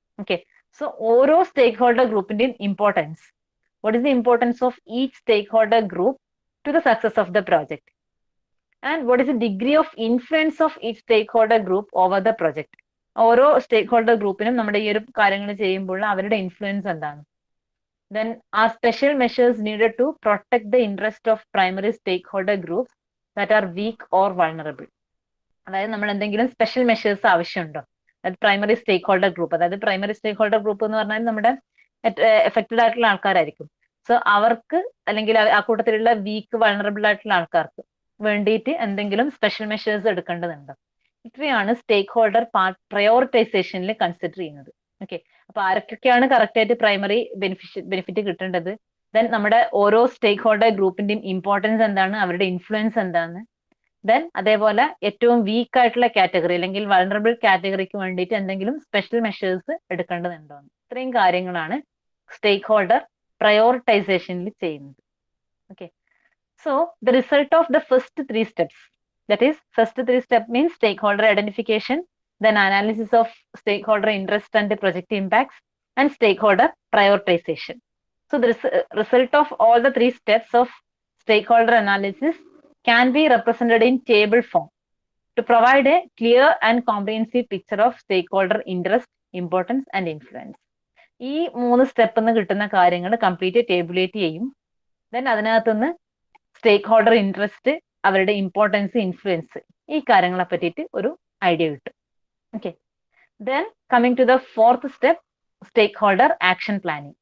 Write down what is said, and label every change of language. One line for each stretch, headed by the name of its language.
English: okay, so
Malayalam: ഓരോ സ്റ്റേക്ക് holder ഗ്രൂപ്പിന്റെയും importance,
English: What is the importance of each stakeholder group to the success of the project, and what is the degree of influence of each stakeholder group over the project.
Malayalam: ഓരോ സ്റ്റേക്ക് holder ഗ്രൂപ്പിനും നമ്മുടെ ഈ ഒരു കാര്യങ്ങൾ ചെയ്യുമ്പോൾ അവരുടെ influence എന്താണ്.
English: Then are special measures needed to protect the interest of primary stakeholder groups that are weak or vulnerable.
Malayalam: അതായത് നമ്മൾ എന്തെങ്കിലും സ്പെഷ്യൽ മെഷേഴ്സ് ആവശ്യമുണ്ടോ, അതായത് പ്രൈമറി സ്റ്റേക്ക് ഹോൾഡർ ഗ്രൂപ്പ്, അതായത് പ്രൈമറി സ്റ്റേക്ക് ഹോൾഡർ ഗ്രൂപ്പ് എന്ന് പറഞ്ഞാൽ നമ്മുടെ എഫക്റ്റഡ് ആയിട്ടുള്ള ആൾക്കാരായിരിക്കും. സോ അവർക്ക് അല്ലെങ്കിൽ ആ കൂട്ടത്തിലുള്ള വീക്ക് വൾണറബിൾ ആയിട്ടുള്ള ആൾക്കാർക്ക് വേണ്ടിയിട്ട് എന്തെങ്കിലും സ്പെഷ്യൽ മെഷേഴ്സ് എടുക്കേണ്ടതുണ്ടോ. ഇത്രയാണ് സ്റ്റേക്ക് ഹോൾഡർ പ്രയോറിറ്റൈസേഷനിൽ കൺസിഡർ ചെയ്യുന്നത്. ഓക്കെ, അപ്പൊ ആർക്കൊക്കെയാണ് കറക്റ്റ് ആയിട്ട് പ്രൈമറി ബെനിഫിറ്റ് കിട്ടേണ്ടത്, ദെൻ നമ്മുടെ ഓരോ സ്റ്റേക്ക് ഹോൾഡർ ഗ്രൂപ്പിന്റെയും ഇമ്പോർട്ടൻസ് എന്താണ്, അവരുടെ ഇൻഫ്ലുവൻസ് എന്താണ്, ദെൻ അതേപോലെ ഏറ്റവും വീക്ക് ആയിട്ടുള്ള കാറ്റഗറി അല്ലെങ്കിൽ വൾണറബിൾ കാറ്റഗറിക്ക് വേണ്ടിയിട്ട് എന്തെങ്കിലും സ്പെഷ്യൽ മെഷേഴ്സ് എടുക്കേണ്ടതുണ്ടോ. ഇത്രയും കാര്യങ്ങളാണ് സ്റ്റേക്ക് ഹോൾഡർ പ്രയോറിറ്റൈസേഷനിൽ ചെയ്യുന്നത്.
English: Okay, so the result of the first 3 steps, that is first 3 step means stakeholder identification, then analysis of stakeholder interest and the project impacts, and stakeholder prioritization. So the result of all the 3 steps of stakeholder analysis can be represented in table form to provide a clear and comprehensive picture of stakeholder interest, importance and influence.
Malayalam: ഈ 3 step നിന്ന് കിട്ടുന്ന കാര്യങ്ങൾ complete ടേബുലേറ്റ് ചെയ്യും. Then അതിനകത്തുനിന്ന് സ്റ്റേക്ക് holder interest, അവരുടെ importance, influence, ഈ കാര്യങ്ങളെ പറ്റിയിട്ട് ഒരു ഐഡിയ കിട്ടും.
English: Okay, then coming to the fourth step, stakeholder action planning.